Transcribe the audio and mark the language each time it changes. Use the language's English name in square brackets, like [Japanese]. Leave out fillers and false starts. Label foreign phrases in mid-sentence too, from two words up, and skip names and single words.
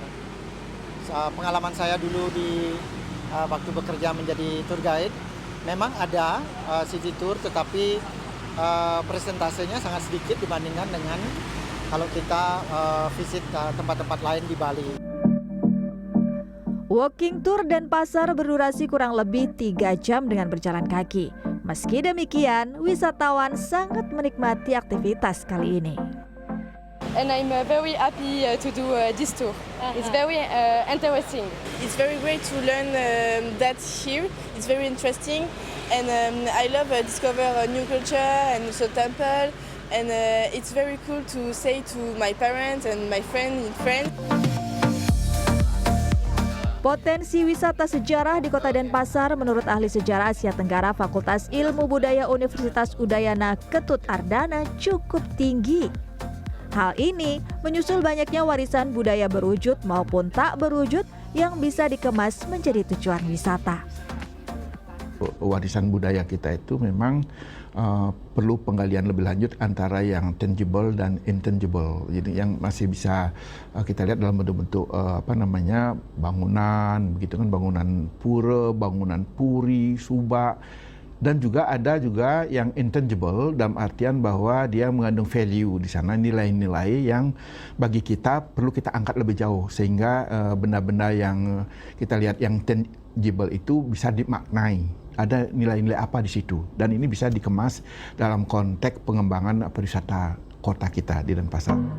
[Indonesian] Pengalaman saya dulu di waktu bekerja menjadi [English] tour guide, [Indonesian] memang ada [English] city tour, [Indonesian] tetapi presentasenya sangat sedikit dibandingkan dengan kalau kita visit tempat-tempat lain di Bali. [English] Walking tour [Indonesian] Denpasar berdurasi kurang lebih 3 jam dengan berjalan kaki. Meski demikian, wisatawan sangat menikmati aktivitas kali ini. [English] And I'm very happy to do this tour. It's very interesting. It's very great to learn that here. It's very interesting, and I love discover a new culture and also temple. And it's very cool to say to my parents and my friends in France. [Indonesian] Potensi wisata sejarah di kota Denpasar menurut ahli sejarah Asia Tenggara Fakultas Ilmu Budaya Universitas Udayana Ketut Ardana cukup tinggi. Hal ini menyusul banyaknya warisan budaya berwujud maupun tak berwujud yang bisa dikemas menjadi tujuan wisata. Warisan budaya kita itu memang perlu penggalian lebih lanjut antara yang tangible dan intangible. Jadi yang masih bisa kita lihat dalam bentuk-bentuk bangunan, begitu kan, bangunan pura, bangunan puri, subak. Dan juga ada juga yang intangible dalam artian bahwa dia mengandung value di sana, nilai-nilai yang bagi kita perlu kita angkat lebih jauh sehingga benda-benda yang kita lihat yang tangible itu bisa dimaknai. Ada nilai-nilai apa di situ dan ini bisa dikemas dalam konteks pengembangan pariwisata kota kita di Denpasar.